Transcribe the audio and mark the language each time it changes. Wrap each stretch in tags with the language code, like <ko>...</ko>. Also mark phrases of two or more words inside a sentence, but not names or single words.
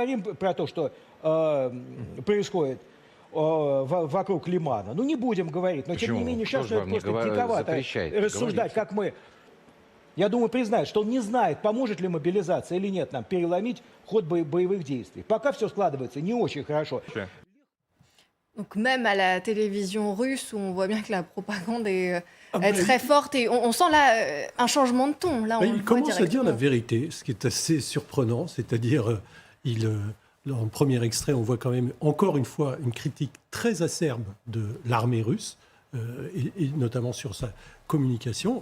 <ru>Но мы не говорим про то, что происходит вокруг Лимана. Ну, не будем говорить, но тем не менее сейчас просто диковато рассуждать, как мы... Я думаю, признает, что он не знает, поможет ли мобилизация или нет нам переломить ход боевых действий. Пока все складывается не очень хорошо.</ru> <fr>Donc même à la télévision russe, où on voit bien que la propagande est très forte, et on sent là un changement de ton. Là, il commence à dire la vérité, ce qui est assez surprenant, c'est-à-dire, en premier extrait, on voit quand même encore une fois une critique très acerbe de l'armée russe, et notamment sur sa communication.</fr>